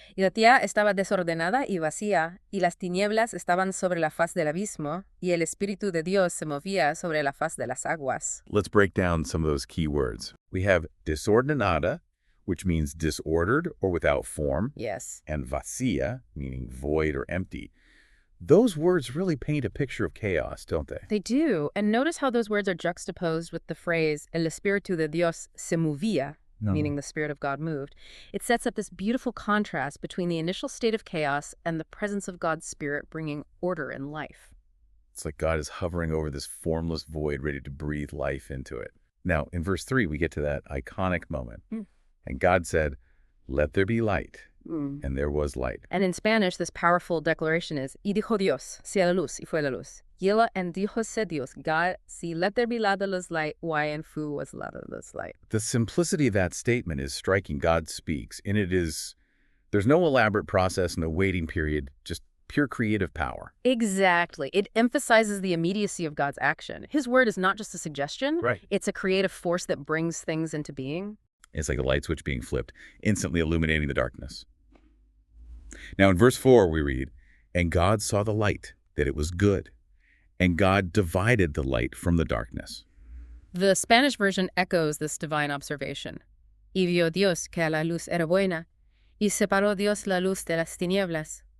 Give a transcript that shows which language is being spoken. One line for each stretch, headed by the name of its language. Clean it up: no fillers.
Spanish: Y la tierra estaba desordenada y vacía, y las tinieblas estaban sobre la faz del abismo, y el Espíritu de Dios se movía sobre la faz de las aguas.
English: Let's break down some of those key words. We have desordenada, which means disordered or without form, Yes. and vacía, meaning void or empty. Those words really paint a picture of chaos, don't they? They do. And notice how those words are juxtaposed with the phrase,
Spanish: El Espíritu de Dios se movía,
English: meaning the Spirit of God moved. It sets up this beautiful contrast between the initial state of chaos and the presence of God's Spirit bringing order and life. It's like God is hovering over this formless void, ready to breathe life into it. Now, in verse 3, we get to that iconic moment. And God said, "Let there be light." And there was light. And in Spanish, this powerful declaration is,
Spanish: Y dijo Dios, sea la luz, y fue la luz. Yela and dijose Dios, God, si let there be la luz light, why and fu was la luz light.
English: The simplicity of that statement is striking. God speaks, and there's no elaborate process, no waiting period, just pure creative power. Exactly. It emphasizes the immediacy of God's action. His word is not just a suggestion. Right. It's a creative force that brings things into being. It's like a light switch being flipped, instantly illuminating the darkness. Now in verse 4 we read, "And God saw the light, that it was good. And God divided the light from the darkness." The Spanish version echoes this divine observation.
Spanish: Y vio Dios que la luz era buena, y separó Dios la luz de las tinieblas.